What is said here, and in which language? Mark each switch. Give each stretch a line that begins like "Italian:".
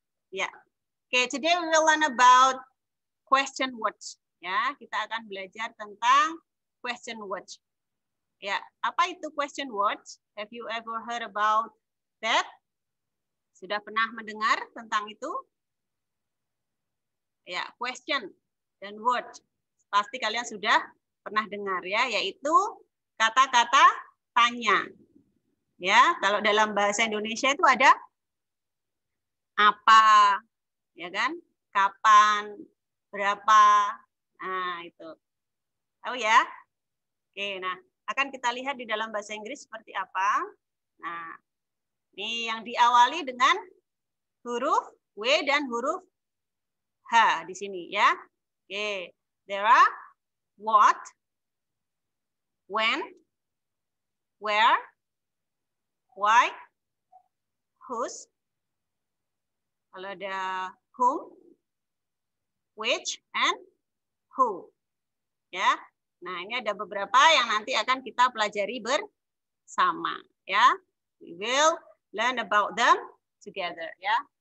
English: Yeah. Okay, today we will learn about question words.
Indonesian: Ya, kita akan belajar tentang question words. Ya, apa itu
English: question words? Have you ever heard about that?
Indonesian: Sudah pernah mendengar tentang itu? Ya, question dan word. Pasti kalian sudah pernah dengar ya, yaitu kata-kata tanya. Ya, kalau dalam bahasa Indonesia itu ada apa, ya kan? Kapan, berapa. Nah, itu. Tahu ya? Oke, nah, akan kita lihat di dalam bahasa Inggris seperti apa. Nah, ini yang diawali dengan huruf W dan huruf H di sini ya.
English: Oke, there are what, when, where, why, whose.
Indonesian: Kalau ada whom, which, and who. Ya. Nah, ini ada beberapa yang nanti akan kita pelajari bersama ya.
English: We will learn about them together ya.